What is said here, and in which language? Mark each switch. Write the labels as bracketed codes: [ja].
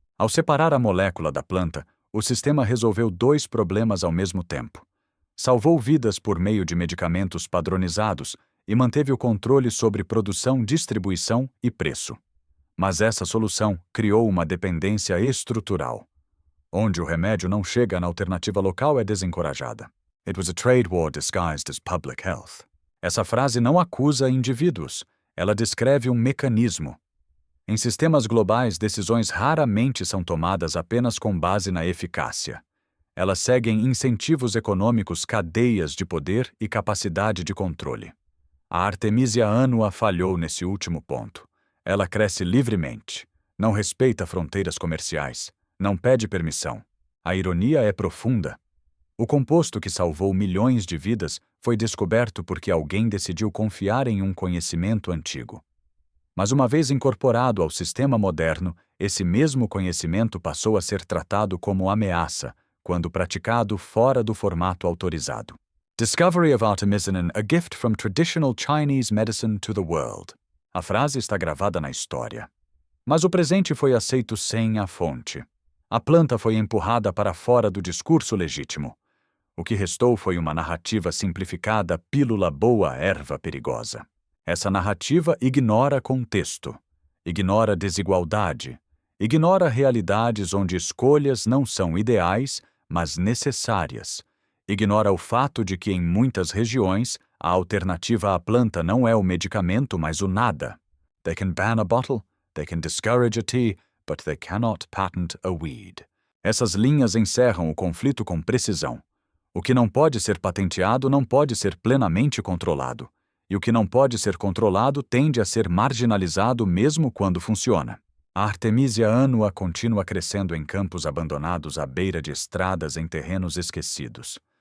[pt] Ao separar a molécula da planta, o sistema resolveu dois problemas ao mesmo tempo. Salvou vidas por meio de medicamentos padronizados e manteve o controle sobre produção, distribuição e preço. Mas essa solução criou uma dependência estrutural. Onde o remédio não chega na alternativa local é desencorajada. [en] It was a trade war disguised as public health. [pt] Essa frase não acusa indivíduos, ela descreve um mecanismo. Em sistemas globais, decisões raramente são tomadas apenas com base na eficácia. Elas seguem incentivos econômicos, cadeias de poder e capacidade de controle. A Artemisia annua falhou nesse último ponto. Ela cresce livremente, não respeita fronteiras comerciais, não pede permissão. A ironia é profunda. O composto que salvou milhões de vidas foi descoberto porque alguém decidiu confiar em um conhecimento antigo. Mas uma vez incorporado ao sistema moderno, esse mesmo conhecimento passou a ser tratado como ameaça, quando praticado fora do formato autorizado. [en] Discovery of Artemisinin, a gift from traditional Chinese medicine to the world. [pt] A frase está gravada na história. Mas o presente foi aceito sem a fonte. A planta foi empurrada para fora do discurso legítimo. O que restou foi uma narrativa simplificada, pílula boa, erva perigosa. Essa narrativa ignora contexto, ignora desigualdade, ignora realidades onde escolhas não são ideais, mas necessárias. Ignora o fato de que em muitas regiões a alternativa à planta não é o medicamento, mas o nada. [en] They can ban a bottle, they can discourage a tea, but they cannot patent a weed. [pt] Essas linhas encerram o conflito com precisão. O que não pode ser patenteado não pode ser plenamente controlado. E o que não pode ser controlado tende a ser marginalizado mesmo quando funciona. A Artemisia annua continua crescendo em campos abandonados à beira de estradas em terrenos esquecidos.